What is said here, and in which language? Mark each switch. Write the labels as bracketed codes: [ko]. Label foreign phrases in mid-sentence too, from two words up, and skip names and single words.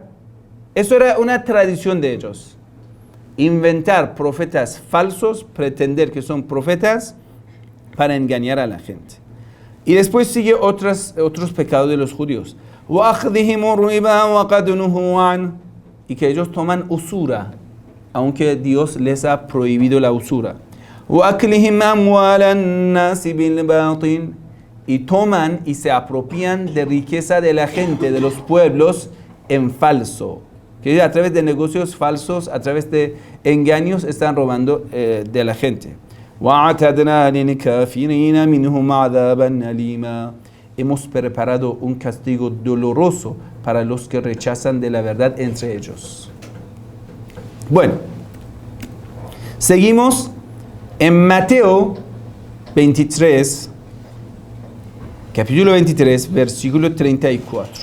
[es] Eso era una tradición de ellos. Inventar profetas falsos, pretender que son profetas para engañar a la gente. Y después sigue otros pecados de los judíos. [ar] وَأَخْذِهِمُ الرِّبَا وَقَدْ نُهُوا عَنْهُ, [es] y que ellos toman usura, aunque Dios les ha prohibido la usura. [ar] وَأَكْلِهِمْ أَمْوَالَ النَّاسِ بِالْبَاطِلِ, [es] y toman y se apropian de riqueza de la gente, de los pueblos, en falso. Que a través de negocios falsos, a través de engaños, están robando de la gente. [ar] وَأَعْتَدْنَا لِلْكَافِرِينَ مِنْهُمْ عَذَابًا أَلِيمًا, [es] hemos preparado un castigo doloroso para los que rechazan de la verdad entre ellos. Bueno, seguimos en Mateo 23, capítulo 23, versículo 34.